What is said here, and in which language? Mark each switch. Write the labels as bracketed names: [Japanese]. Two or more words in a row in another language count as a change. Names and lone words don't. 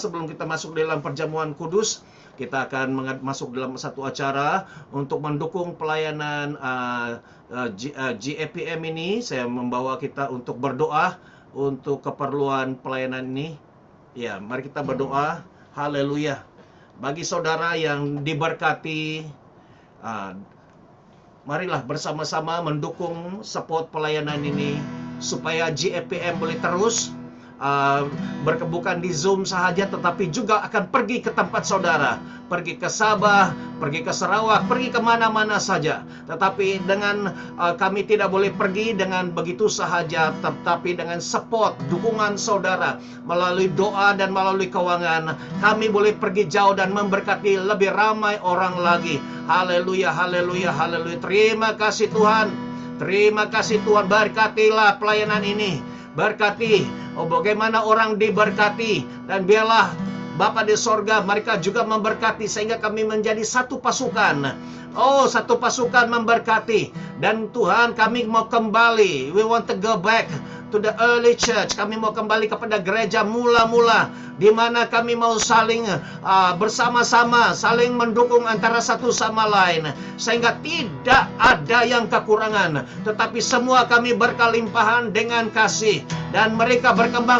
[Malay] Sebelum kita masuk di dalam perjamuan kudus, kita akan masuk dalam satu acara untuk mendukung pelayanan GAPM ini. Saya membawa kita untuk berdoa untuk keperluan pelayanan ini. Ya, mari kita berdoa. Haleluya. Bagi saudara yang diberkati, marilah bersama-sama mendukung support pelayanan ini supaya GAPM boleh terus bukan di Zoom sahaja, tetapi juga akan pergi ke tempat saudara, pergi ke Sabah, pergi ke Sarawak, pergi kemana-mana saja. Tetapi dengan kami tidak boleh pergi dengan begitu sahaja, tetapi dengan support, dukungan saudara melalui doa dan melalui keuangan, kami boleh pergi jauh dan memberkati lebih ramai orang lagi. Haleluya, haleluya, haleluya. Terima kasih Tuhan. Terima kasih Tuhan. Berkatilah pelayanan ini. Berkati, bagaimana orang diberkati, dan biarlah Bapa di sorga mereka juga memberkati sehingga kami menjadi satu pasukan. Satu pasukan memberkati. Dan Tuhan, kami mau kembali. [English] We want to go back to the early church. [Malay] Kami mau kembali kepada gereja mula-mula, di mana kami mau saling bersama-sama, saling mendukung antara satu sama lain, sehingga tidak ada yang kekurangan, tetapi semua kami berkelimpahan dengan kasih, dan mereka berkembang.